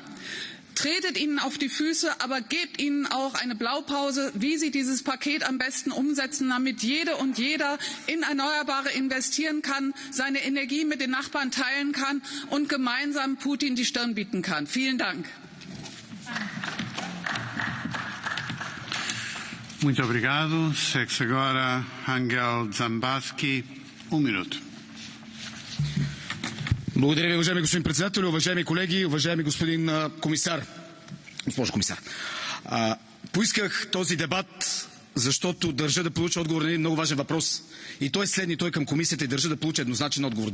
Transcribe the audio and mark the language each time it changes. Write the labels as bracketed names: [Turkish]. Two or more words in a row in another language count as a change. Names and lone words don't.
[German] Tretet ihnen auf die Füße, aber gebt ihnen auch eine Blaupause, wie sie dieses Paket am besten umsetzen, damit jede und jeder in Erneuerbare investieren kann, seine Energie mit den Nachbarn teilen kann und gemeinsam Putin die Stirn bieten kann. Vielen Dank. [Portuguese] Muito obrigado. Segue-se agora Angel Zambaski, minuto. [Bulgarian] Благодаря ви, уважаеми господин председател, уважаеми колеги, уважаеми господин комисар. Госпожо комисар. Поисках този дебат, защото държа да получа отговор на един много важен въпрос. И той е следният, той към комисията и държа да получа еднозначен отговор.